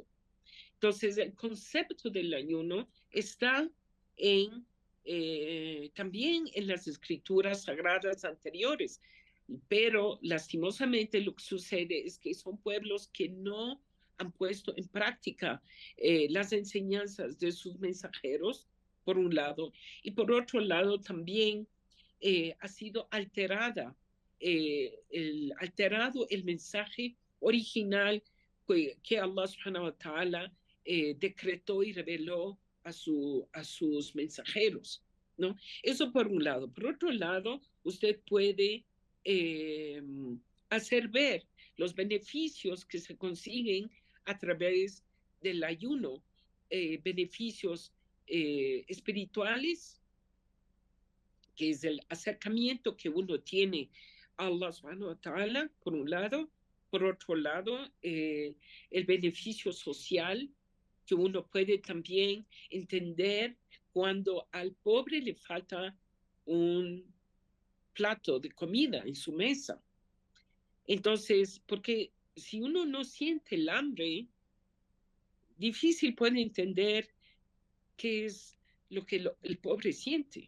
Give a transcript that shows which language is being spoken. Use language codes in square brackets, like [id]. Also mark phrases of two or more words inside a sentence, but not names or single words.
[es] Entonces el concepto del ayuno está también en las escrituras sagradas anteriores, pero lastimosamente lo que sucede es que son pueblos que no han puesto en práctica las enseñanzas de sus mensajeros, por un lado, y por otro lado también ha sido alterado el mensaje original que Allah [ar] سبحانه وتعالى [es] decretó y reveló a sus mensajeros, ¿no? Eso por un lado. Por otro lado, usted puede hacer ver los beneficios que se consiguen a través del ayuno, beneficios espirituales, que es el acercamiento que uno tiene a Allah [ar] سبحانه وتعالى, [es] por un lado. Por otro lado, el beneficio social, que uno puede también entender cuando al pobre le falta un plato de comida en su mesa. Entonces, porque si uno no siente el hambre, difícil puede entender qué es lo que el pobre siente.